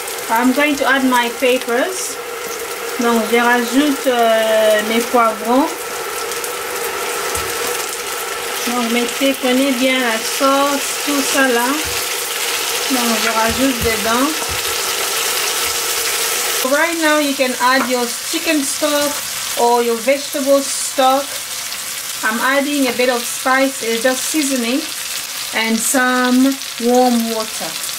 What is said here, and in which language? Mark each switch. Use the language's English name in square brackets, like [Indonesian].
[English] I'm going to add my peppers. [French] Donc je rajoute mes poivrons. Donc prenez bien la sauce, tout ça là. Donc je rajoute dedans. [English] Right now you can add your chicken stock or your vegetable stock. I'm adding a bit of spice, just seasoning, and some warm water.